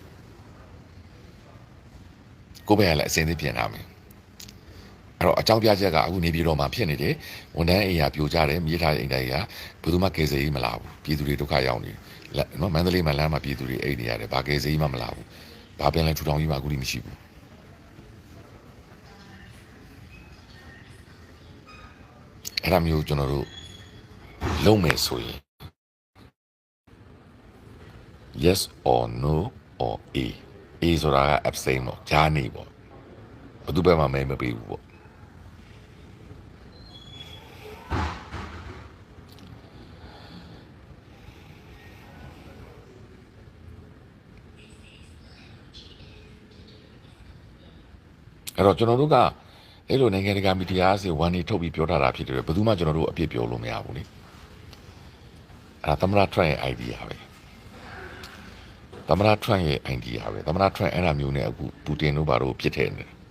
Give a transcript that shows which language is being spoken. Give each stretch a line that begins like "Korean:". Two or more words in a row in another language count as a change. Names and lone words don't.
Burmese: ကိုယ့်ဘက်ကလည်းအစင်းသေးပြင်ထားမယ်အဲ့တော့အကြောင်းပြချက်ကအခုနေပြည်တော်မှာဖြစ်နေတယ်ဝန်ထမ်းအိမ်ယာပြိုကျတယ်မြေထားတဲ့အိမ်တိုင်းကဘယ်သူမှကယ်ဆယ်ရေးမလာဘူးပြည်သူတွေဒုက္ခရောက်နေတယ်နော်မန္တလေးမှာလမ်းမှာပြည်သူတွေအိမ်နေရတယ်ဘာကယ်ဆယ်ရေးမှမလာဘူးဘာပြန်လဲထူထောင်ကြီးမှအခုထိမရှိဘူး အဲ့ဒါမျိုးကျွန်တော်တို့လုံးမယ်ဆိုရင်
English: yes or no or a
Burmese: ဆိုတာက abstain ပေါ့ဂျာနေပေါ့ဘယ်သူဘက်မှမဲမပေးဘူးပေါ့ အဲ့တော့ကျွန်တော်တို့ကအဲ့လိုနိုင်ငံတကာမီဒီယာစီဝန်နေထုတ်ပြီးပြောထားတာဖြစ်တယ်ဘယ်သူမှကျွန်တော်တို့အပြစ်ပြောလို့မရဘူးလေအဲ့သမ္မတထရန့်ရဲ့ idea ပဲသမ္မတထရန့်ရဲ့ idea ပဲသမ္မတထရန့်အဲ့ဒါမျိုးနဲ့အခုပူတင်တို့ဘာလို့ပြစ်ထည့်နေ